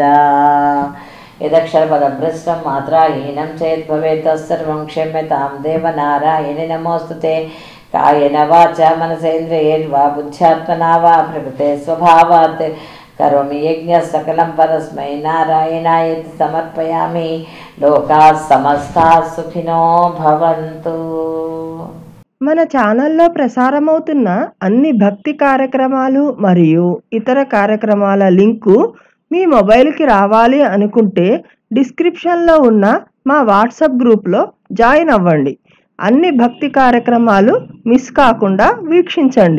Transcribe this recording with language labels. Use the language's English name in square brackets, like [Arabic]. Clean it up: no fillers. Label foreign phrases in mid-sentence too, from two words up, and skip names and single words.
[Sanskrit] यदक्षरपदभ्रष्टं मात्राहीनं चेत् भवेत् तत्सर्वं क्षम्यतां देवनारायणे नमोऽस्तुते। कायेन वाचा मनसेन्द्रियैर्वा बुद्ध्यात्मना वा प्रकृते स्वभावात् करोमि यज्ञः सकलं परस्मै नारायणाय समर्पयामि। लोकाः समस्ताः सुखिनो भवन्तु। [Telugu] మన ఛానల్లో ప్రసారమవుతున్న అన్ని భక్తి కార్యక్రమాలు మరియు ఇతర కార్యక్రమాల లింకు మీ మొబైల్కి రావాలి అనుకుంటే డిస్క్రిప్షన్లో ఉన్న మా వాట్సాప్ గ్రూప్లో జాయిన్ అవ్వండి. అన్ని భక్తి కార్యక్రమాలు మిస్ కాకుండా వీక్షించండి.